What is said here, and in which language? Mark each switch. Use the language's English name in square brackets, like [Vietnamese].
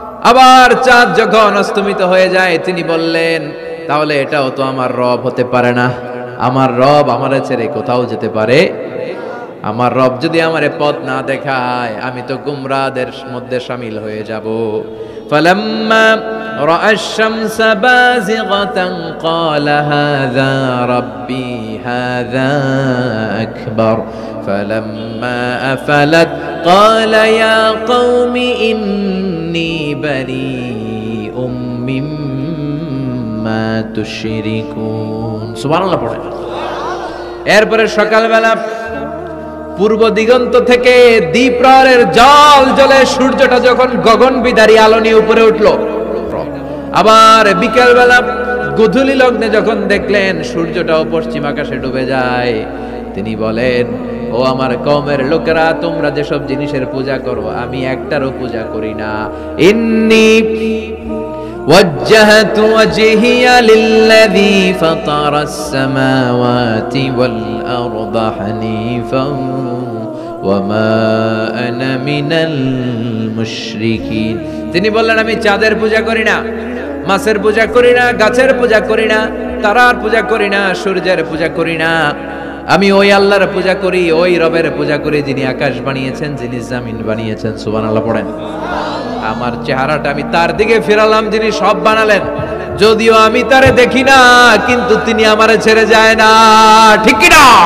[Bangla] আবার চাঁদ যখন অস্তমিত হয়ে যায়, তিনি বললেন তাহলে এটাও তো আমার রব হতে পারে না। আমার রব আমারে ছেড়ে কোথাও যেতে পারে? আমার রব যদি আমারে পথ না দেখায়, আমি তো গুমরাদের মধ্যে শামিল হয়ে যাব। [Arabic] فلما رأى الشمس بازغة قال هذا ربي هذا أكبر فلما أفلت قال يا قوم إني بريء مما تشركون। [Bangla] সুবহানাল্লাহ পড়েন। এরপরে সকালবেলা পূর্ব দিগন্ত থেকে দ্বীপ্রহরের জল জ্বলে সূর্যটা যখন গগন বিদারী আলো নিয়ে উপরে উঠলো। আবার বিকেল বেলা গোধূলি লগ্নে যখন দেখলেন সূর্যটাও পশ্চিম আকাশে ডুবে যায়, তিনি বলেন ও আমার কওমের লোকেরা, তোমরা যেসব জিনিসের পূজা করো আমি একটারও পূজা করি না। [Arabic] ইন্নী وجهت وجهي للذي فطر السماوات والأرض حنيفا وما أنا من المشركين। [Bangla] তিনি বললেন আমি চাঁদের পূজা করি না, মাছের পূজা করি না, গাছের পূজা করি না, তারার পূজা করি না, সূর্যের পূজা করি না। আমি ওই আল্লাহর পূজা করি, ওই রবের পূজা করি যিনি আকাশ বানিয়েছেন, যিনি জমিন বানিয়েছেন। সুবহানাল্লাহ পড়েন। আমার চেহারাটা আমি তার দিকে ফিরালাম যিনি সব বানালেন। যদিও আমি তারে দেখি না, কিন্তু তিনি আমারে ছেড়ে যায় না। ঠিক কি না?